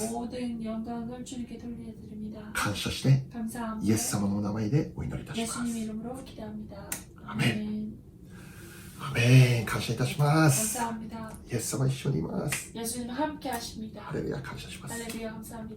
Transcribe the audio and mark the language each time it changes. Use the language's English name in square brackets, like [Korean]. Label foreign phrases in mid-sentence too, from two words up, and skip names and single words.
[Korean] 모든 영광을 주님께 돌려드립니다. [Japanese] 感謝してイ [Korean] 감사합니다. [Japanese] エス様のお名前でお祈りいたしま [Korean] 예수님 [Japanese] す。 [Korean] 이름으로 기도합니다. 아멘. [Japanese] アメン。感謝いたします。 [Korean] 감사합니다. [Japanese] イエス様一緒にいます。 [Korean] 예수님 함께 하십니다. [Japanese] ハレルヤ感謝します。 [Korean] 할렐루야 감사합니다.